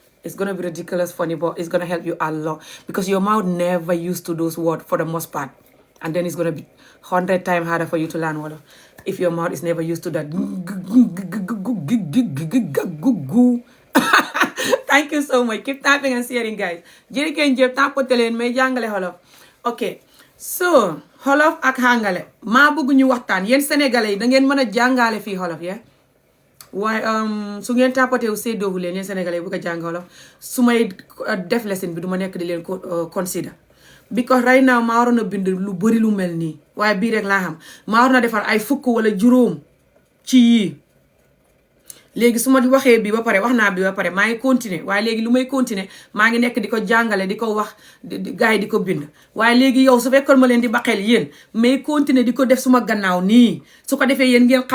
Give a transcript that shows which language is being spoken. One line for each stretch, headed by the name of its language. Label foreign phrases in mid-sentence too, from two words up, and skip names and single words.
English: It's gonna be ridiculous funny, but it's gonna help you a lot because your mouth never used to those words for the most part. And then it's going to be 100 times harder for you to learn Wolof if your mouth is never used to that. Thank you so much. Keep tapping and sharing, guys.
Wolof: Jërëjëf jëf tapote leen may jàngale Wolof.
English: Ok, so
Wolof: Wolof ak Hangale maa bëgg ñu waxtaan yéen sénégalais yi da ngeen mën a jàngale fii Wolof ya waaye su ngeen tapote wu séddoowu leen yéen sénégalais yi bëgg a jàng Wolof su may def lesson bi du ma nekk di leen ko consider.
English: Because right now
Wolof: maa waroon a bind lu bëri lu mel nii waaye bii rek laa xam maa waroon a defar ay fukk wala juróom ci yii léegi su ma waxee bi ba pare wax naa bi ba pare maa ngi continuer waaye léegi lu may continuer maa ngi nekk di ko jàngale di ko wax gars yi di ko bind waaye léegi yow su fekkoon ma leen di baqeel yéen may continuer di ko def suma gannaaw nii su ko defee yéen ngeen